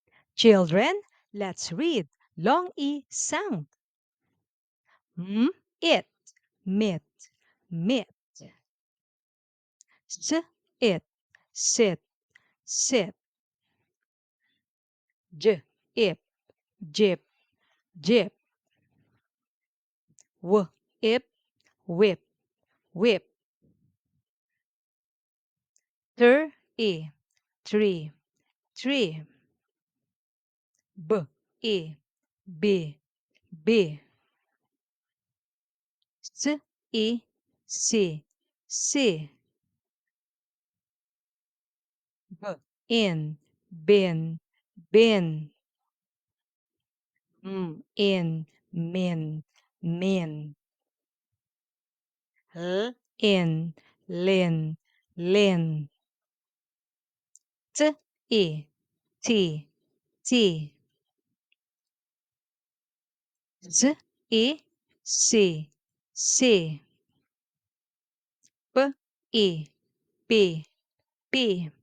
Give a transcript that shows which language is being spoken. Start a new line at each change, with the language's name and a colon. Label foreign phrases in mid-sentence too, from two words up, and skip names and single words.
English: Children, let's read long E sound. M, it, mit, mit. S, it, sit, sit. J, ip, jip, jip. W, ip, whip, whip. Tr, e, tree, tree. B, e, b, b. S, e, c, c. B, in, bin, bin. In, min, min. L, in, lin, lin. T, e, t, t. Z, e, c, c. P, e, p, p.